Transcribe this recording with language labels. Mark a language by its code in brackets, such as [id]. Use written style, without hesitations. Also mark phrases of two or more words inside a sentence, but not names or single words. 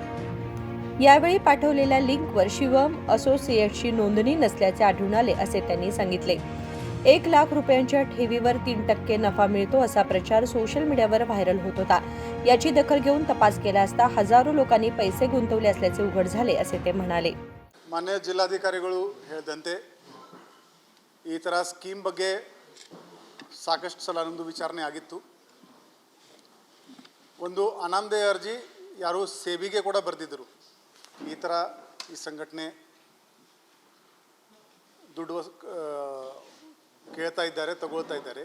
[mr] यावेळी पाठवलेल्या लिंकवर शिवम असोसिएट्सची नोंदणी नसल्याचे आढळून आले, असे त्यांनी सांगितले. 1,00,000 रुपयांच्या ठेवीवर 3% नफा मिळतो असा प्रचार सोशल मीडियावर व्हायरल होत होता. याची दखल घेऊन तपास केला असता हजारो लोकांनी पैसे गुंतवले असल्याचे उघड झाले, असे ते म्हणाले. [kn] ಮಾನ್ಯ ಜಿಲ್ಲಾಧಿಕಾರಿಗಳು ಹೇಳಿದಂತೆ ಈ ಥರ ಸ್ಕೀಮ್ ಬಗ್ಗೆ ಸಾಕಷ್ಟು ಸಲ ನಮ್ಮದು ವಿಚಾರಣೆ ಆಗಿತ್ತು. ಒಂದು ಅನಾಮಧೇಯ ಅರ್ಜಿ ಯಾರು ಸೇಬಿಗೆ ಕೂಡ ಬರೆದಿದ್ದರು. ಈ ಥರ ಈ ಸಂಘಟನೆ ದುಡ್ಡು ಕೇಳ್ತಾ ಇದ್ದಾರೆ, ತಗೊಳ್ತಾ ಇದ್ದಾರೆ.